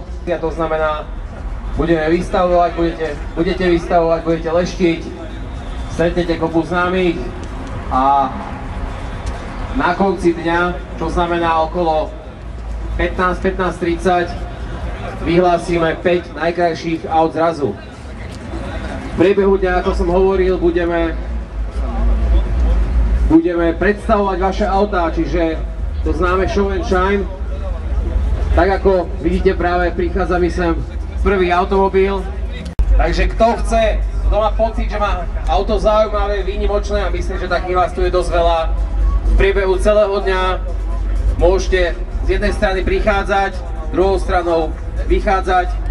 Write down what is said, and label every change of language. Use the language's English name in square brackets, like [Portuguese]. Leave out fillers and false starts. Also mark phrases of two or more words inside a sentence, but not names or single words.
[Slovak] To znamená, budeme vystavovať, budete vystavovať, budete leštiť, stretnete kopu známych a na konci dňa, čo znamená okolo 15:30, vyhlásime 5 najkrajších aut zrazu. V priebehu dňa, ako som hovoril, budeme predstavovať vaše autá, čiže to známe [English] show and shine. [Slovak] Tak ako vidíte, práve prichádza mi sem prvý automobil. Takže kto chce, kto má pocit, že má auto zaujímavé, výnimočné a myslím, že takých vás tu je dosť veľa, v priebehu celého dňa môžete z jednej strany prichádzať, druhou stranou vychádzať.